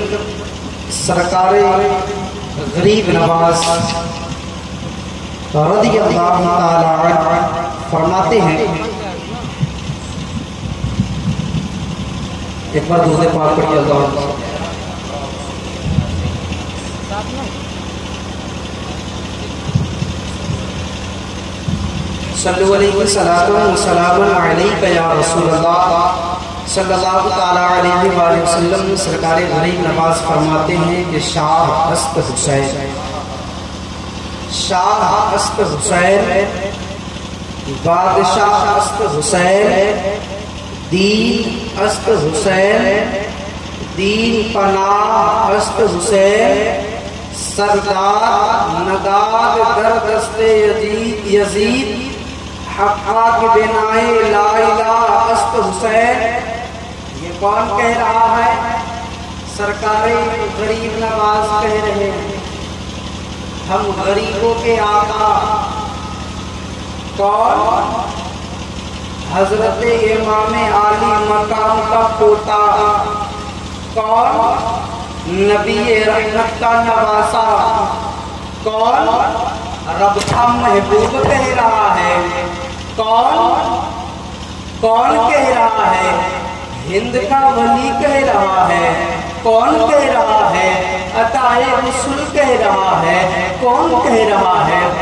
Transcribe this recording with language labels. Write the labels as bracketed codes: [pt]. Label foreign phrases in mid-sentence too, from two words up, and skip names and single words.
[ur] سرکار غریب نواز [ar] رضی اللہ تعالی عنہ [ur] فرماتے ہیں، ایک بار درود پاک پڑھیے، [ar] اللہ صلو علیہ صلاۃ و سلام علیک یا رسول اللہ صلی اللہ تعالی علیہ وآلہ وسلم۔ [ur] سرکار غریب نواز فرماتے ہیں کہ [fa] شاہ است حسین، شاہ است حسین، بادشاہ است حسین، دین است حسین، دین پناہ است حسین، سردار نگاد در دست یزید، حقاق بنائے لا الہ است حسین۔ [ur] یہ کون کہہ رہا ہے؟ سرکار غریب نواز کہہ رہے ہیں، ہم غریبوں کے آقا کون؟ حضرت امام عالی مقام کا پوتا کون؟ نبی رحمت کا نواسا कौन? رب کا محبوب کہہ رہا ہے. کون؟ کون کہہ رہا ہے? ہند کا ولی کہہ رہا ہے۔ کون کہہ رہا ہے? عطائے رسول کہہ رہا ہے۔ کون کہہ رہا ہے?